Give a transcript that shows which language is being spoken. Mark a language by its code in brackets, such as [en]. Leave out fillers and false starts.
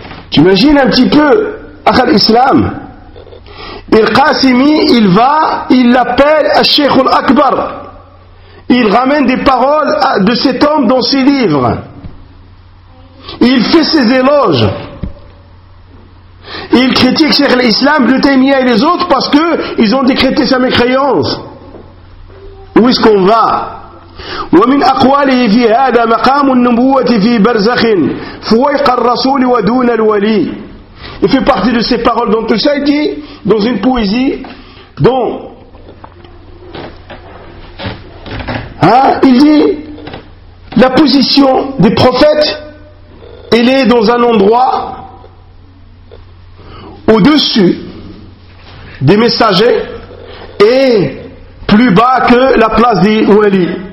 [fr] Tu imagines un petit peu, [ar] akhal islam. [fr] Il Qasimi, il va, il l'appelle à Sheikh al-Akbar. Il ramène des paroles de cet homme dans ses livres. Il fait ses éloges. Il critique Sheikh al-Islam, le Taymiyyah et les autres parce qu'ils ont décrété sa mécréance. Où est-ce qu'on va ? [ar] ومن أقواله في هذا مقام النبوة في برزخ فوق الرسول ودون الولي. [fr] Il fait partie de ces paroles dans tout ça, il dit, dans une poésie, dont, il dit, la position des prophètes, elle est dans un endroit au-dessus des messagers et plus bas que la place des wali.